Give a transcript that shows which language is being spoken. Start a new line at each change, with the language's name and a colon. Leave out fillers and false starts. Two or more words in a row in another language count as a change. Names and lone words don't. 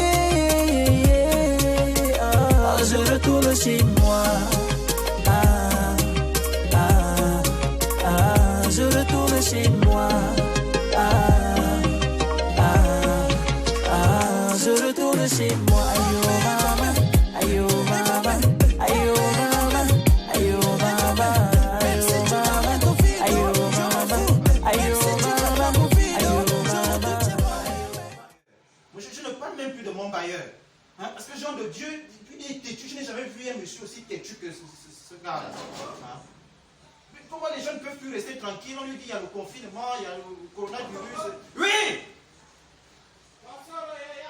French: Je retourne chez moi. Je retourne chez moi. Je retourne chez moi. Ayo mama, ayo mama, ayo mama, ayo mama, ayo mama, ayo mama, ayo mama. Je ne parle même plus de mon bailleur. Hein, parce que genre de Dieu, il est têtu. Je n'ai jamais vu un monsieur aussi têtu que ce gars-là. Hein? Pourquoi les gens ne peuvent plus rester tranquilles? On lui dit il y a le confinement, il y a le coronavirus. Oui! Bonsoir, Yaya.